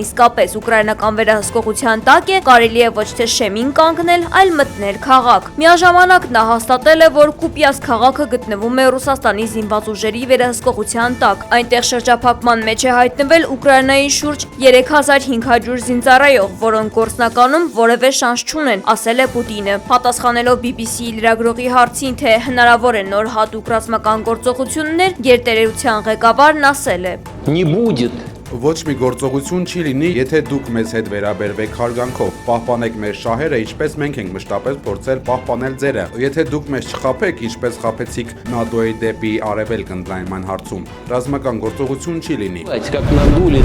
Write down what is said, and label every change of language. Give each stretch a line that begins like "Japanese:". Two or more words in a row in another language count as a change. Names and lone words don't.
Armenian: իսկապես ուկրաինական վերահսկողության տակ է, կարելի է ոչ թե շեմին կանգնել, այլ մտնել քաղաք։ Միաժամանակ նա հաստատել է, որ Կուպյանսկ քաղաքը գտնվում է Ռուսաստանի զինված ուժերի վերահսկողության տակ։ Այնտեղ շրջափակման մեջ է հայտնվել Ուկրաինայի շուրջ 3500 զինծառայող, որոնք գործնականում որևէ շանս չունեն, ասել է Պուտինը։ Պատասխանելով BBC-ի լրագրողի հարցին, թե հնարավոր է նոր հատուկ ռազմական գործողություններ, գերտերերության ղեկավարն ասել է.
Russian: Не будет.
Armenian: Ոչ մի գործողություն չի լինի, եթե դուք մեզ հետ վերաբերվեք հարգանքով, պահպանեք մեր շահերը, ինչպես մենք ենք մշտապես փորձել պահպանել ձերը։ Եթե դուք մեզ չխաբեք, ինչպես խաբեցիք ՆԱՏՕ-ի դեպի արևելք ընդլայնման հարցում, ռազմական գործողություն չի լինի։
Russian: Как надули.